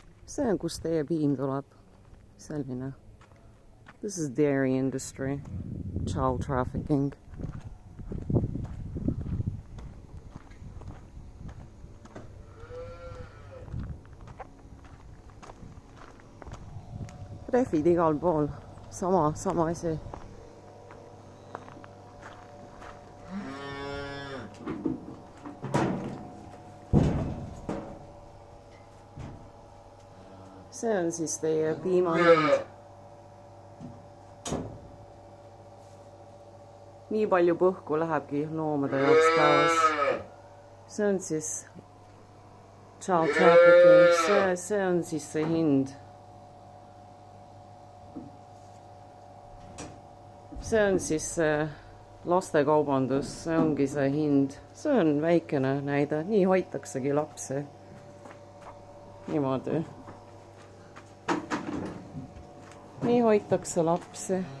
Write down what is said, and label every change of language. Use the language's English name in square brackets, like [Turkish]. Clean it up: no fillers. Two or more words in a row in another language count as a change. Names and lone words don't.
[Estonian] see on, kust teie piim tuleb. Selline. [English] This is dairy industry. Child trafficking. [Estonian] Rehvid igal pool. Sama asi. See on siis teie piimahind. Nii palju põhku lähebki loomade jaoks päevas. See on siis [English] child trafficking. [Estonian] See on siis see hind. See on siis lastekaubandus, see ongi see hind. See on väikene näide, nii hoitaksegi lapsi. Niimoodi. Nii hoitakse lapsi.